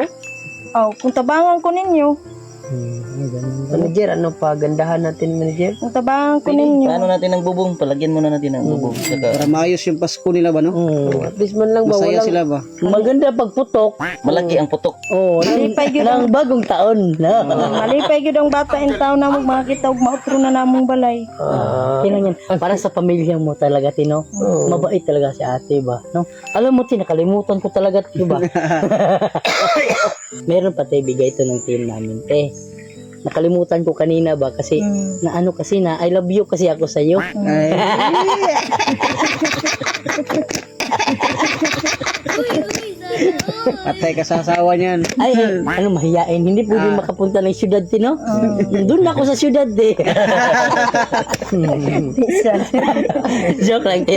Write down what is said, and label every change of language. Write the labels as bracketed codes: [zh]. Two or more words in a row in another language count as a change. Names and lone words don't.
[ceb] Oh, kung tabangan ko ninyo, [tl] Manager, ano pa? Gandahan natin, manager? [ceb] kung tabangan ko ninyo. [tl] Paano natin ng bubong? Palagyan muna natin ng bubong. Saka, Para maayos yung Pasko nila ba, no? At least man lang ba, Masaya walang sila ba? maganda pagputok. malaki ang putok. Oh, [ceb] Malipay gyud [tl] ng bagong taon. [ceb] Malipay gyud ang bata in taon na magmakita og mautro na namong balay. [tl] Kailangan para sa pamilya mo talaga, Tino. Mabait talaga si ate ba, no? Alam mo, Tin, nakalimutan ko talaga, diba? Meron pa tayo bigay ito ng team namin, te. Nakalimutan ko kanina ba kasi na ano kasi na [en] I love you [tl] kasi ako sa iyo. Ay. Patay ka sa asawa niyan. Ay, ano mahiyain, hindi pwede makapunta ng syudad, Tino. Doon ako sa syudad, eh. Joke lang, tiya.